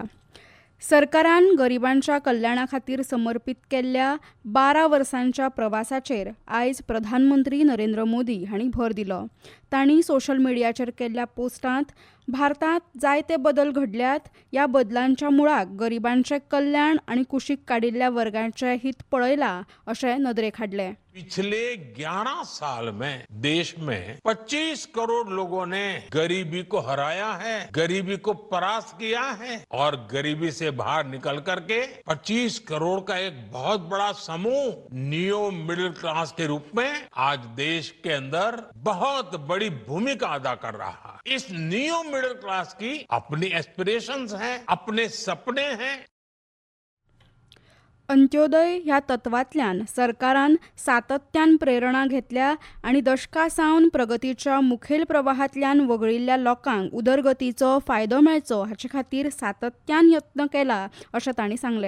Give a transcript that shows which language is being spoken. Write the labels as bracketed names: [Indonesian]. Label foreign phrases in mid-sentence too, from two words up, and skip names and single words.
[Konkani] सरकारान गरिबांच्या कल्याणा खातीर समर्पित केल्ल्या 12 वर्सांच्या प्रवासाचेर आयज प्रधानमंत्री नरेंद्र मोदी हांणी भर दिलो। तांणी [English] social mediaचेर [Konkani] केल्ल्या पोस्टांत भारतांत जायते बदल घडल्यात, ह्या बदलांच्या मुळाक गरिबांचे कल्याण आनी कुशीक काडिल्ल्या वर्गांचे हित पळयलां अशें नदरेक हाडलें। [Hindi] पिछले 11 साल में देश में 25 करोड़ लोगों ने गरीबी को हराया है, गरीबी को परास्त किया है और गरीबी से बाहर निकल करके 25 करोड़ का एक बहुत बड़ा समूह [English] neo middle class [Hindi] के रूप में आज देश के अंदर बहुत बड़ी भूमिका अदा कर रहा है। इस [English] neo middle class [Hindi] की अपनी एस्पिरेशंस हैं, अपने सपने हैं। [Konkani] अंत्योदय ह्या तत्वांतल्यान सरकारान सातत्यान प्रेरणा घेतल्या आनी दशकां सावन प्रगतीच्या मुखेल प्रवाहांतल्यान वगळिल्ल्या लोकांक उदरगतीचो फायदो मेळचो हाचे खातीर सातत्यान यत्न केला अशें तांणी सांगलें।